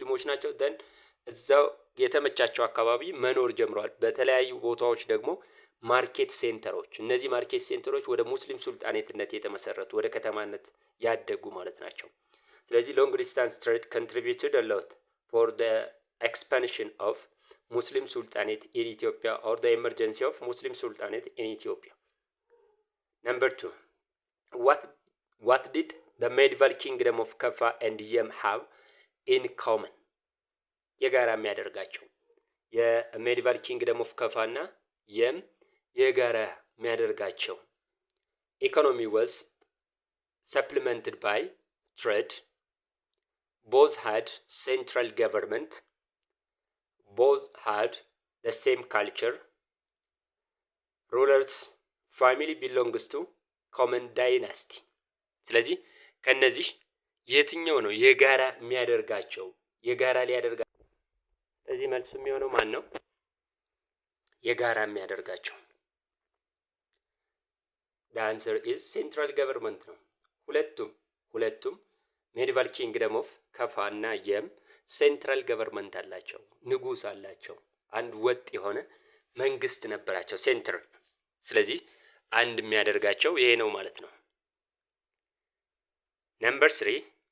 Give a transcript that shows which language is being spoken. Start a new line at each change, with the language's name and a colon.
Amharic: ናቸው። ደን እዛው የተመቻቸው አካባቢ መኖር ጀምረዋል። በተለያዩ ቦታዎች ደግሞ ማርኬት ሴንተሮች፣ እነዚህ ማርኬት ሴንተሮች ወደ ሙስሊም ሱልጣኔትነት የተመሰረቱ ወደ ከተማነት ያደጉ ማለት ናቸው። ስለዚህ ሎንግ ዲስታንስ ትሬድ
English: contributed a lot for the expansion of Muslim Sultanate in Ethiopia or the emergency of Muslim Sultanate in Ethiopia. Number 2, what did the medieval kingdom of Kaffa and Yem have in common?
Amharic: የጋራ የሚያደርጋቸው የሜዲቫል ኪንግደም ኦፍ ከፋ እና የም የጋራ የሚያደርጋቸው ኢኮኖሚ
English: was supplemented by trade, both had central government, both had the same culture, rulers family belongs to common dynasty።
Amharic: ስለዚህ ከነዚህ የትኛው ነው የጋራ የሚያደርጋቸው? የጋራ ሊያደርጋቸው። ስለዚህ መልሱ የሚሆነው ማን ነው? የጋራ የሚያደርጋቸው።
English: the answer is central government
Amharic: ነው። ሁለቱም ሜዲቫል ኪንግደም ኦፍ ከፋ እና የም ሴንትራል ገቨርንመንት አላቸው፣ ንጉስ አላቸው፣ አንድ ወጥ የሆነ መንግስት ነበራቸው ሴንትር። ስለዚህ አንድ የሚያደርጋቸው ይሄ ነው ማለት ነው። ነምበር 3